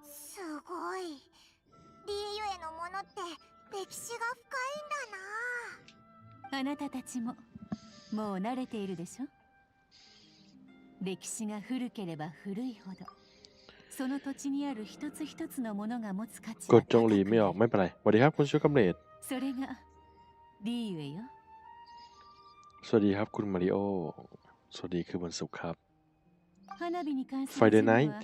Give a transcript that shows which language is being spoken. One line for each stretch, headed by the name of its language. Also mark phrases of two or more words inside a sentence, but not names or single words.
Japanese: すごい。リーユへのものって歴史が深いんだな。あなたたちももう慣れているでしょ。歴史が古ければ古いほど、その土地にある一つ一つのものが持つ価値が
Thai: กดจงหลีไม่ออกไม่เป็นไรสวัสดีครับคุณชูกำเนิด
Japanese: それがリーユエよ。
Thai: สวัสดีครับคุณมาริโอสวัสดีคือวันศุกร์ครับ
Japanese: 花火に関する
English: Friday
Japanese: 事務
English: night